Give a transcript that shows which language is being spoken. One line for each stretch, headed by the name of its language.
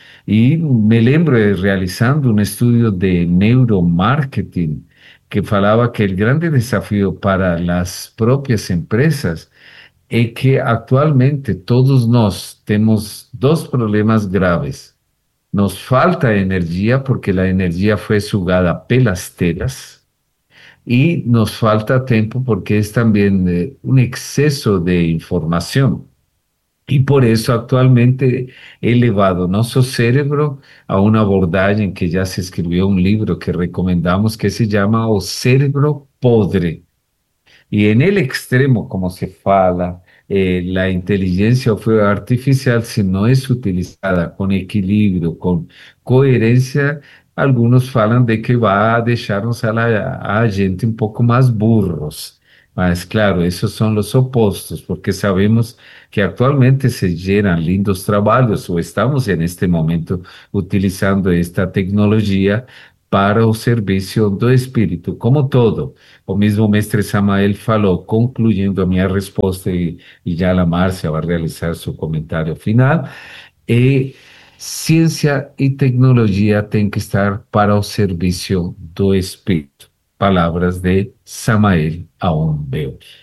Portuguese: E me lembro realizando um estudo de neuromarketing que falava que o grande desafio para as próprias empresas é que atualmente todos nós temos dois problemas graves. Nos falta energia porque a energia foi sugada pelas telas. E nos falta tempo porque
Spanish: es también un exceso de información. Y por eso actualmente he elevado nuestro cerebro a un abordaje en que ya se escribió un libro que recomendamos que se llama
Portuguese: O Cerebro Podre.
Spanish: Y en el extremo,
Portuguese: como se fala,
Spanish: la inteligencia artificial, si no es utilizada con equilibrio, con coherencia,
Portuguese: algunos falam de que vai deixar-nos a gente um pouco mais burros.
Spanish: Mas claro, esos son los opuestos, porque sabemos que actualmente se generan lindos trabajos o estamos en este momento utilizando esta tecnología para
Portuguese: o servicio do Espírito,
Spanish: como todo.
Portuguese: O mesmo mestre Samael falou, concluindo a minha resposta, e já a Márcia vai realizar seu comentário final, e ciência e tecnologia têm que estar para o serviço do Espírito. Palavras de Samael Aumbeur.